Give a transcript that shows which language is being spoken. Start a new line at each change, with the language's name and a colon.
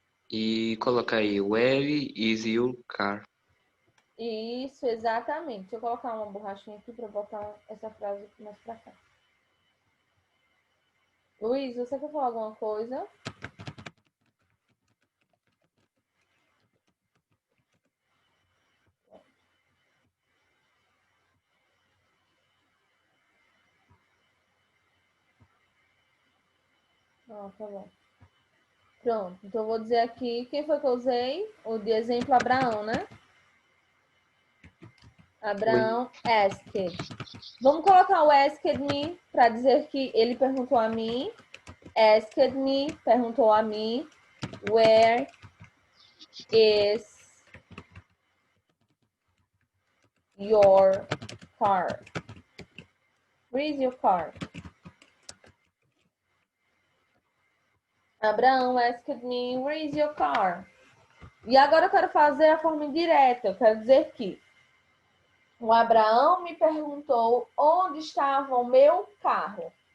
English: E coloca aí, where is your car?
Portuguese: Isso, exatamente. Deixa eu colocar uma borrachinha aqui para botar essa frase mais para cá. Luiz, você quer falar alguma coisa? Ah, tá bom. Pronto, então eu vou dizer aqui, quem foi que eu usei? O de exemplo, Abraão, né? Oi.
English: Abraão asked.
Portuguese: Vamos colocar o asked me para dizer que ele perguntou a mim.
English: Asked me,
Portuguese: perguntou a mim.
English: Where is your car? Where is your car? Abraão asked me, where is your car?
Portuguese: E agora eu quero fazer a forma indireta. Eu quero dizer que o Abraão me perguntou onde estava o meu carro.